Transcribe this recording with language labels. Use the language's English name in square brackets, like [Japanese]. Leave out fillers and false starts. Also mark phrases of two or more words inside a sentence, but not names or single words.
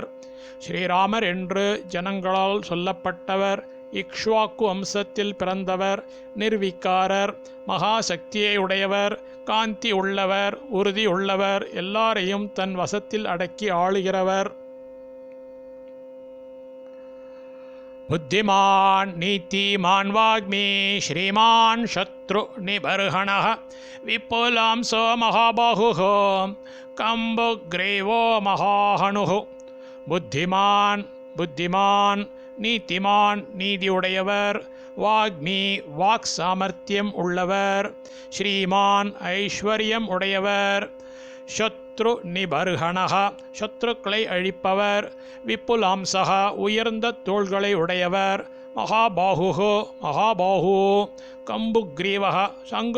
[Tamil] ஸ்ரீராமர் என்று ஜனங்களால் சொல்லப்பட்டவர். இக்ஷ்வாக்கு வம்சத்தில் பிறந்தவர். நிர்விகாரர். மகாசக்தியை உடையவர். காந்தி உள்ளவர். உறுதி உள்ளவர். எல்லாரையும் தன் வசத்தில் அடக்கி ஆளுகிறவர். [Sanskrit] बुद्धिमान् नीतिमान् वाग्मी श्रीमान् शत्रुनिबर्हणः विपुलांसो महाबाहुः कम्बुग्रीवो महाहनुः बुद्धिमान् बुद्धिमान् நீதிமான் நீதியுடையவர் வாக்மி [Tamil] வாக் சாமர்த்தியம் உள்ளவர் ஸ்ரீமான் ஐஸ்வர்யம் உடையவர் [Sanskrit] शत्रु निबर्हणः [Tamil] சத்ருக்களை அழிப்பவர் விப்புலாம்சக உயர்ந்த தோள்களை உடையவர் [Sanskrit] महाबाहु महाबाहु कम्बुग्रीवक [Tamil] சங்கு